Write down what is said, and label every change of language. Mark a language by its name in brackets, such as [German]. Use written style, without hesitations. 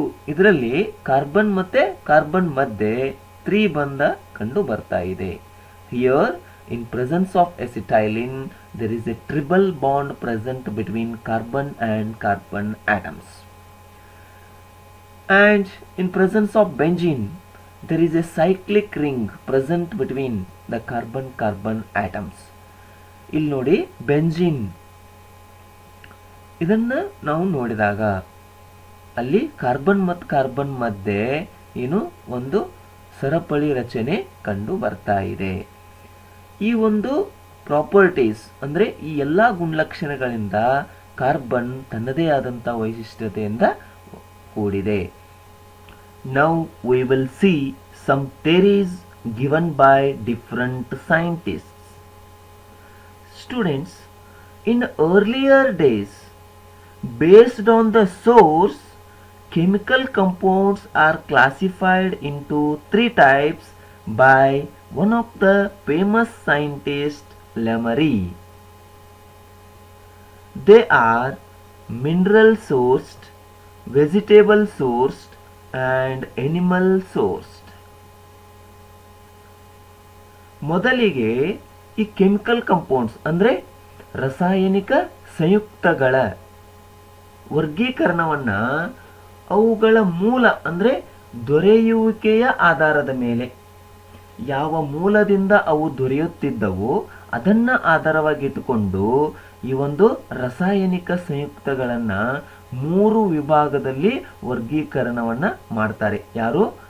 [Kannada] ಇದರಲ್ಲಿ ಕಾರ್ಬನ್ ಮತ್ತೆ ಕಾರ್ಬನ್ ಮಧ್ಯೆ ತ್ರಿಬಂಧ ಕಂಡು ಬರ್ತಾ ಇದೆ. [English] Here in presence of acetylene there is a triple bond present between carbon and carbon atoms. And in presence of benzene there is a cyclic ring present between the carbon carbon atoms. [Kannada] ಇಲ್ಲಿ ನೋಡಿ, benzene ಇದನ್ನ ನಾವು ನೋಡಿದಾಗ ಅಲ್ಲಿ carbon ಮತ್ತು carbon ಮಧ್ಯೆ ಏನು ಒಂದು ಸರಪಳಿ ರಚನೆ ಕಂಡು ಬರ್ತಾ ಇದೆ. ಈ ಒಂದು ಪ್ರಾಪರ್ಟೀಸ್ ಅಂದ್ರೆ ಈ ಎಲ್ಲಾ ಗುಣಲಕ್ಷಣಗಳಿಂದ ಕಾರ್ಬನ್ ತನ್ನದೇ ಆದಂತ ವೈಶಿಷ್ಟ್ಯತೆಯಿಂದ ಕೂಡಿದೆ. [English] Now we will see some theories given by different scientists. Students, in earlier days, based on the source, chemical compounds are classified into three types by one of the famous scientists, Lemery. They are mineral sourced, vegetable sourced and animal sourced. [Kannada] ಮೊದಲಿಗೆ ಈ chemical compounds ಅಂದ್ರೆ ರಾಸಾಯನಿಕ ಸಂಯುಕ್ತಗಳ ವರ್ಗೀಕರಣವನ್ನ ಅವುಗಳ ಮೂಲ ಅಂದ್ರೆ ದೊರೆಯುವಿಕೆಯ ಆಧಾರದ ಮೇಲೆ, ಯಾವ ಮೂಲದಿಂದ ಅವು ದೊರೆಯುತ್ತಿದ್ದವೋ ಅದನ್ನ ಆಧಾರವಾಗಿಟ್ಟುಕೊಂಡು ಈ ಒಂದು ರಾಸಾಯನಿಕ ಸಂಯುಕ್ತಗಳನ್ನ 3 ವಿಭಾಗದಲ್ಲಿ ವರ್ಗೀಕರಣವನ್ನ ಮಾಡ್ತಾರೆ. ಯಾರು?